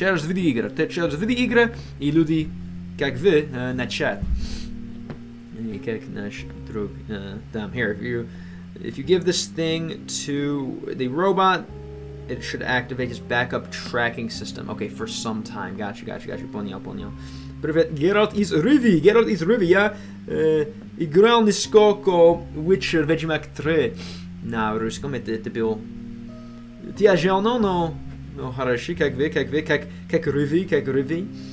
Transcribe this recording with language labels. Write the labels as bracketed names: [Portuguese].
[Russian] Через видеоигры и люди, как вы, на чат. И как наш друг там. [English] Here, if you give this thing to the robot, it should activate his backup tracking system. Okay, for some time. Gotcha. [Russian] Понял. Привет, Геральт из Риви. Я играл несколько вечер Ведьмак 3 на русском. Это был тяжело, но хорошо, как Риви.